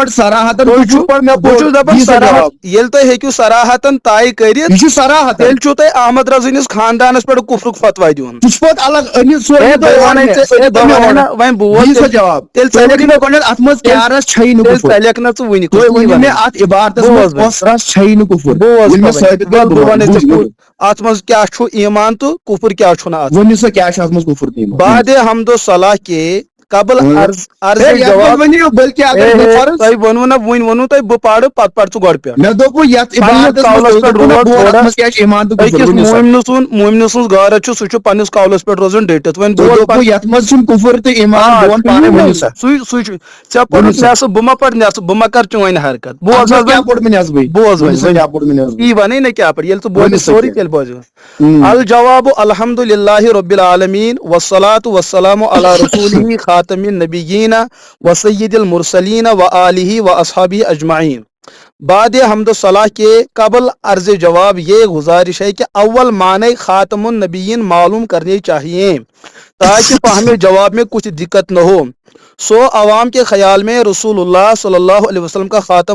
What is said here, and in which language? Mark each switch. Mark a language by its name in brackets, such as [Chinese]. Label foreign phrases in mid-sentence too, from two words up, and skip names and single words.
[Kashmiri] ییٚلہِ تُہۍ ہیٚکِو صراحتن طے کٔرِتھ تیٚلہِ چھُو تۄہہِ احمد رضا ہٕنٛدِس خاندانس پٮ۪ٹھ کُفرُک فتوا دیُن وۄنۍ بوز تیٚلہِ ژَلکھ نہٕ ژٕ وُنہِ اتھ منٛز کیٛاہ چھُ ایٖمان تہٕ کُفر کیٛاہ چھُنہٕ اتھ بعد [Urdu] حمد و صلاح کے قبل [Kashmiri] تۄہہِ ووٚنوُ نہ وُنہِ ووٚنوُ تۄہہِ بہٕ پرٕ پتہٕ پر ژٕ گۄڈٕ پٮ۪ٹھ مومنہٕ سٕنٛز غٲرت چھُ سُہ چھُ پننِس قولس پٮ۪ٹھ روزان ڈٔٹِتھ وۄنۍ سُے چھُ ژےٚ پوٚرُتھ نٮ۪صف بہٕ ما پرٕ نٮ۪صف بہٕ ما کرٕ چٲنۍ حرکت بوز یی ونے نہ کیٛاہ پرٕ ییٚلہِ ژٕ بوزِ سورُے تیٚلہِ بوزِ [Arabic] الجواب الحمد للہ رب العالمین والصلاة والسلام علی رسولہ خاتم النبیین وسید المرسلین وآلہ واصحابہ اجمعین [Urdu] بعد حمد و صلاح کے قبل عرض جواب یہ گزارش ہے کہ اول معنی [Arabic] خاتم النبیین [Urdu] معلوم کرنے چاہیے تاکہ فہم جواب میں کچھ دقت نہ ہو عوام کے خیال میں رسول اللہ [Arabic] صلی اللہ علیہ وسلم [Urdu] کا خاتم